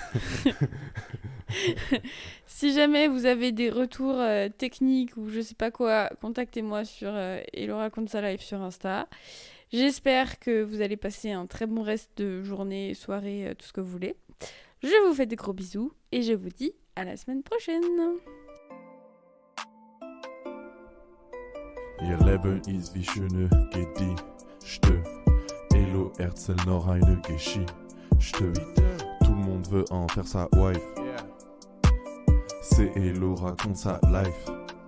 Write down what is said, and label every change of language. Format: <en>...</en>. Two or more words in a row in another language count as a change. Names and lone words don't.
<fr>Si jamais vous avez des retours techniques ou je sais pas quoi, contactez-moi sur Hello Raconte sa live sur Insta. J'espère que vous allez passer un très bon reste de journée, soirée, tout ce que vous voulez. Je vous fais des gros bisous et je vous dis à la semaine prochaine.</fr> <de>Ihr Leben ist wie schöne Gedichte. Elo erzähl noch eine Geschichte.</de> <fr>Tout le monde veut en faire sa wife. C'est Hello raconte sa life.</fr>